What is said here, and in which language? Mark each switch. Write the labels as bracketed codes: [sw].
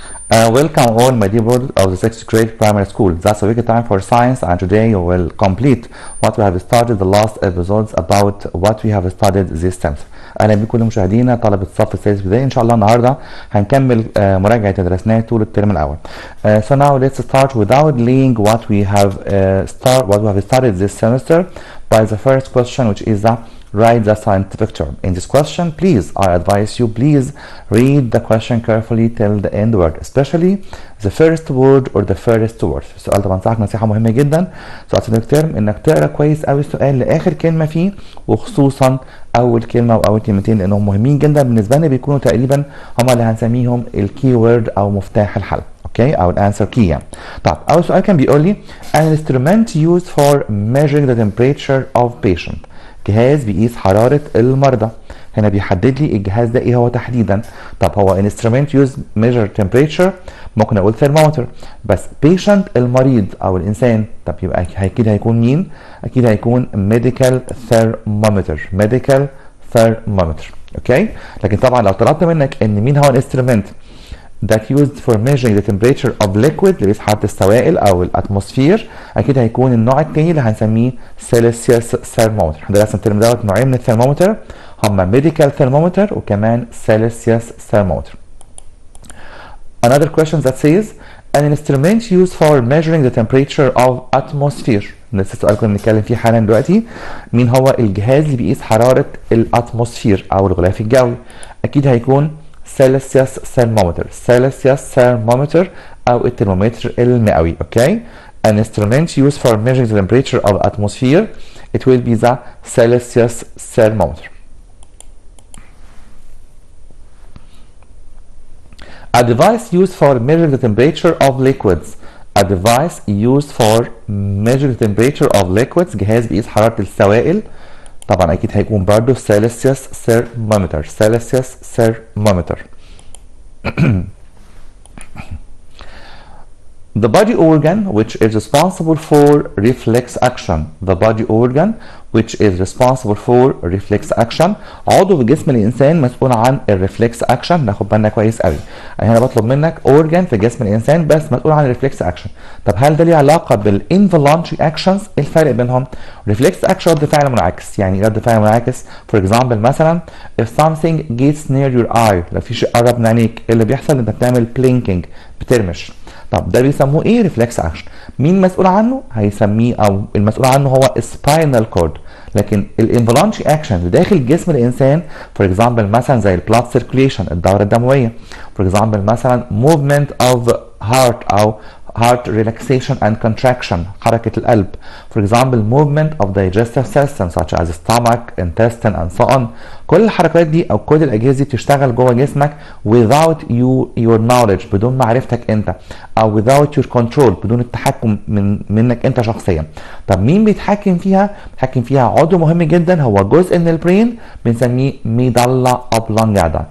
[en] Welcome all my dear brothers of the 6th grade primary school. That's a wicked time for science, and today we will complete what we have started the last episodes about what we have studied this semester. [ar] اهلا بكم كل مشاهدينا طلبه الصف السادس ابتدائي. ان شاء الله النهارده هنكمل مراجعه اللي درسناه طول الترم الاول. [en] So now let's start without delaying what we have started this semester by the first question, which is the write the scientific term. In this question, please, I advise you, please read the question carefully till the end word, especially the first word or the first word. [ar] السؤال ده بنصحك نصيحة مهمة جدا سؤال scientific term انك تقرا كويس قوي السؤال لاخر كلمة فيه، وخصوصا اول كلمة واول كلمتين لانهم مهمين جدا بالنسبة لنا، بيكونوا تقريبا هم اللي هنسميهم الكي وورد او مفتاح الحل. اوكي، او الانسر كي يعني. طب اول سؤال كان بيقول لي [en] an instrument used for measuring the temperature of patient. [ar] جهاز بيقيس حرارة المرضى. هنا بيحدد لي الجهاز ده ايه هو تحديدا. طب هو [en] instrument used measure temperature، [ar] ممكن اقول thermometer، بس patient المريض او الانسان، طب يبقى اكيد هيكون مين؟ اكيد هيكون medical thermometer. [en] medical thermometer. [ar] اوكي، لكن طبعا لو طلبت منك ان مين هو [en] instrument that used for measuring the temperature of liquid، [ar] اللي بيقيس حرارة السوائل او الاتموسفير، اكيد هيكون النوع الثاني اللي هنسميه Celsius thermometer. احنا درسنا الترم دوت نوعين من الثرمومتر، هما medical thermometer وكمان Celsius thermometer. [en] Another question that says an instrument used for measuring the temperature of atmosphere. [ar] نفس السؤال كنا بنتكلم فيه حالا دلوقتي، مين هو الجهاز اللي بيقيس حرارة الاتموسفير او الغلاف الجوي؟ اكيد هيكون Celsius thermometer. Celsius thermometer أو الترمومتر المئوي. [en] Okay. An instrument used for measuring the temperature of atmosphere, it will be the Celsius thermometer. A device used for measuring the temperature of liquids. A device used for measuring the temperature of liquids. [ar] جهاز بيقيس حرارة السوائل. طبعا اكيد هيكون برضه Celsius thermometer. [en] Celsius thermometer. The body organ which is responsible for reflex action. The body organ which is responsible for reflex action. [ar] عضو في جسم الانسان مسؤول عن الريفلكس اكشن. ناخد بالنا كويس قوي، انا هنا بطلب منك organ في جسم الانسان بس مسؤول عن الريفلكس اكشن. طب هل ده ليه علاقه بالانفولانتري اكشنز؟ ايه الفرق بينهم؟ ريفلكس اكشن رد فعل منعكس. يعني رد فعل منعكس فور اكزامبل مثلا [en] if something gets near your eye، [ar] لو في شيء قرب من عينيك ايه اللي بيحصل؟ انت بتعمل بلينكينج، بترمش. طب ده بيسموه ايه؟ ريفلكس اكشن. مين مسؤول عنه؟ هيسميه او المسؤول عنه هو سباينال كورد. لكن الانفولانتري اكشن داخل جسم الانسان فور اكزامبل مثلا زي البلاد سيركوليشن، الدوره الدمويه، فور اكزامبل مثلا موفمنت اوف هارت او [en] heart relaxation and contraction، [ar] حركة القلب. [en] For example, movement of digestive system such as stomach, intestine and so on. [ar] كل الحركات دي أو كل الأجهزة دي بتشتغل جوه جسمك [en] without your knowledge، [ar] بدون معرفتك أنت، أو [en] without your control، [ar] بدون التحكم منك أنت شخصيا. طب مين بيتحكم فيها؟ بيتحكم فيها عضو مهم جدا، هو جزء من البرين بنسميه ميدالا أوبلونجادا.